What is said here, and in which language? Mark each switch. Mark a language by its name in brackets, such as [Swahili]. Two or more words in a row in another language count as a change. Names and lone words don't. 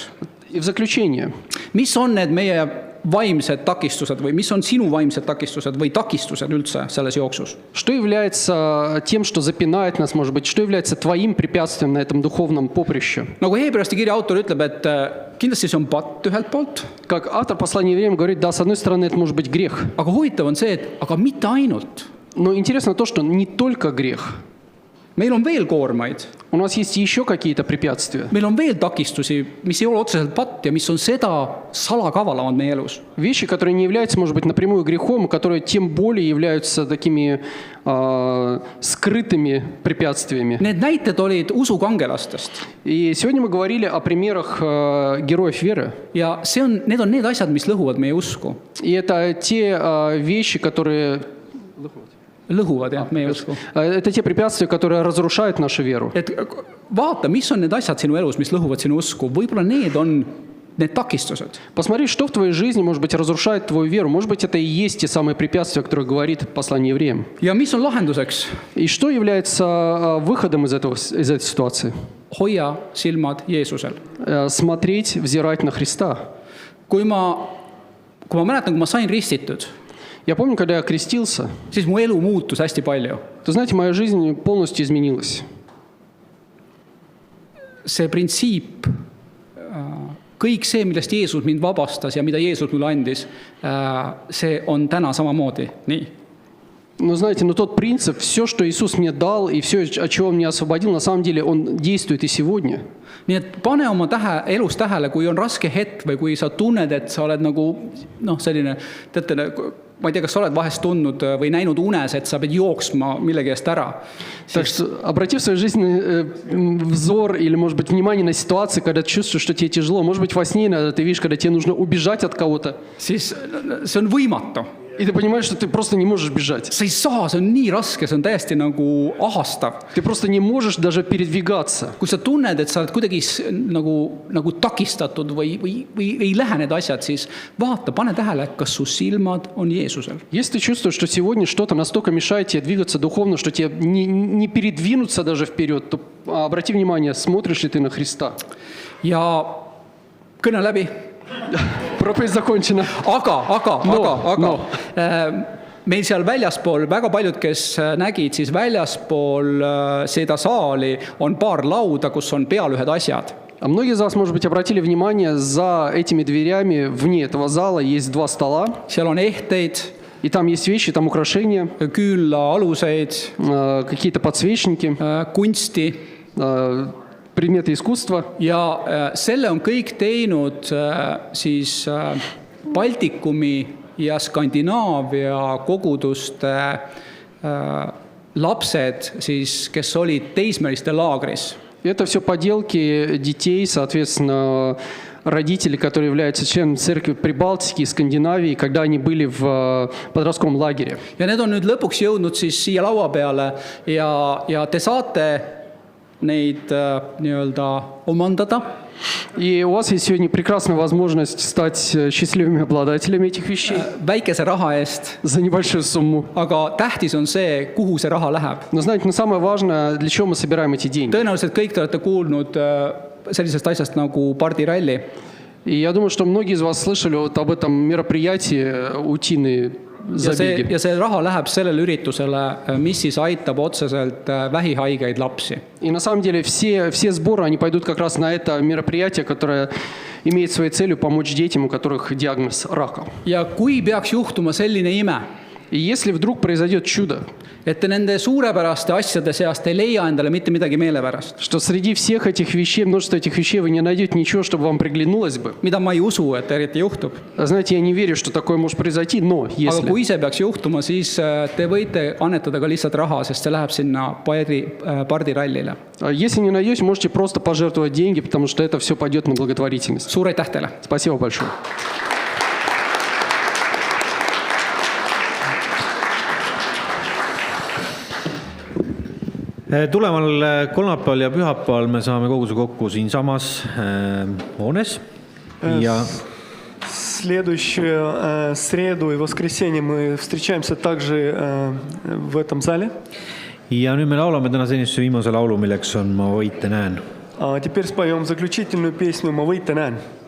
[Russian] И в заключение, [Estonian] mis on need meie vaimsed takistused või mis on sinu vaimsed takistused või takistused üldse selles jooksus? [Russian] что является тем, что запинает нас, может быть, что является твоим препятствием на этом духовном поприще? [Estonian] Nagu Heebreaste kirja autor ütleb, et kindlasti see on patt ühelt poolt, [Russian] Как автор послания евреям говорит, да, с одной стороны, это может быть грех. [Estonian] aga huvitav on see, et aga mitte ainult. [Russian] Но интересно то, что не только грех. [Estonian] Meil on veel koormaid, [Russian] У нас есть еще какие-то препятствия. [Estonian] meil on veel takistusi, mis ei ole otseselt patt ja mis on seda salakavalamad meie elus. [Russian] Вещи, которые не являются, может быть, напрямую грехом, которые тем более являются такими скрытыми препятствиями. [Estonian] Need näited olid usukangelastest [Russian] И сегодня мы говорили о примерах героев веры. [Estonian] ja need on need asjad, mis lõhuvad meie usku. [Russian] И это те вещи, которые... [Estonian] Lõhuvad jah, meie usku. [Russian] Это те препятствия, которые разрушают нашу веру. [Estonian] Et vaata, mis on need asjad sinu elus, mis lõhuvad sinu usku. Võib-olla need on need takistused. [Russian] Посмотри, что в твоей жизни, может быть, разрушает твою веру. Может быть, это и есть те самые препятствия, о которых говорит послание евреям. [Estonian] Ja mis on lahenduseks? [Russian] И что является выходом из этой ситуации? [Estonian] Hoia silmad Jeesusel. [Russian] Смотреть, взирать на Христа. [Estonian] Kui ma mäletan, kui ma sain ristitud, [Russian] Я помню, когда я крестился, [Estonian] siis mu elu muutus hästi palju. [Russian] то, знаете, моя жизнь полностью изменилась. [Estonian] See printsiip, kõik see, millest Jeesus mind vabastas ja mida Jeesus mulle andis, see on täna samamoodi nii. [Russian] Но знаете, но тот принцип, все, что Иисус мне дал, и все, от чего Он меня освободил, на самом деле Он действует и сегодня. [Estonian] Nii et pane oma elus tähele, kui on raske hetk või kui sa tunned, et sa oled nagu selline, teate, ma ei tea, kas sa oled vahest tundnud või näinud unes, et sa pead jooksma millegi eest ära. [Russian] Так что обрати в своей жизни взор или, может быть, внимание на ситуации, когда ты чувствуешь, что тебе тяжело. Может быть, во сне иногда ты видишь, когда тебе нужно убежать от кого-то. [Estonian] Siis see on võimatu. [Russian] И ты понимаешь, что ты просто не можешь бежать. [Estonian] Sa ei saa, see on nii raske, see on täiesti nagu ahastav. [Russian] Ты просто не можешь даже передвигаться. [Estonian] Kui sa tunned, et sa oled kuidagi nagu takistatud või ei lähe need asjad, siis vaata, pane tähele, kas su silmad on Jeesusel. [Russian] Если ты чувствуешь, что сегодня что-то настолько мешает тебе двигаться духовно, что тебе не передвинуться даже вперед, то обрати внимание, смотришь ли ты на Христа. [Estonian] Ja kõne läbi. [Russian] Проповедь закончена. [Estonian] Aga. Meil seal väljaspool, väga paljud, kes nägid, siis väljaspool seda saali on paar lauda, kus on peal ühed asjad. [Russian] А многие из вас, может быть, обратили внимание, за этими дверями вне этого зала есть два стола. [Estonian] Seal on ehteid, [Russian] И там есть вещи, там украшения, [Estonian] külla aluseid, [Russian] какие-то подсвечники, [Estonian] kunsti. [Russian] предметы искусства. [Estonian] Ja selle on kõik teinud siis Baltikumi ja Skandinaavia koguduste lapsed, siis, kes olid teismeliste laagris. [Russian] Это все поделки детей, соответственно, родителей, которые являются членами церкви Прибалтики и Скандинавии, когда они были в подростковом лагере. [Estonian] Ja need on nüüd lõpuks jõudnud siis siia laua peale ja te saate neid nii-öelda omandada. [Russian] И у вас есть сегодня прекрасная возможность стать счастливыми обладателями этих вещей [Estonian] Väikese raha eest, [Russian] за небольшую сумму. [Estonian] aga tähtis on see, kuhu see raha läheb. [Russian] Но знаете, но самое важное, для чего мы собираем эти деньги. [Estonian] Tõenäoliselt kõik te olete kuulnud sellisest asjast nagu pardiralli. [Russian] И я думаю, что многие из вас слышали вот об этом мероприятии утиные забеги. [Estonian] Ja see raha läheb sellele üritusele, mis siis aitab otseselt vähihaigeid lapsi. [Russian] И на самом деле все сборы, они пойдут как раз на это мероприятие, которое имеет своей целью помочь детям, у которых диагноз рака. [Estonian] Ja kui peaks juhtuma selline ime, [Russian] И если вдруг произойдет чудо, [Estonian] et te nende suurepäraste asjade seast ei leia endale mitte midagi meelepärast, [Russian] что среди всех этих вещей, множество этих вещей, вы не найдете ничего, чтобы вам приглянулось бы. [Estonian] mida ma ei usu, et eriti juhtub. [Russian] Знаете, я не верю, что такое может произойти, но [Estonian] Aga [Russian] если... [Estonian] kui see peaks juhtuma, siis te võite annetada ka lihtsalt raha, sest see läheb sinna pardirallile. [Russian] Если не найдете, можете просто пожертвовать деньги, потому что это все пойдет на благотворительность. [Estonian] Suur aitäh teile! [Russian] Спасибо большое. [Estonian] Tuleval kolmapäeval ja pühapäeval me saame koguse kokku siinsamas hoones ja [Russian] Следующую среду и воскресенье мы встречаемся также в этом зале. [Estonian] ja nüüd me laulame täna senise viimase laulu, milleks on Ma võite näen. [Russian] А теперь споем заключительную песню «Ma võite näen».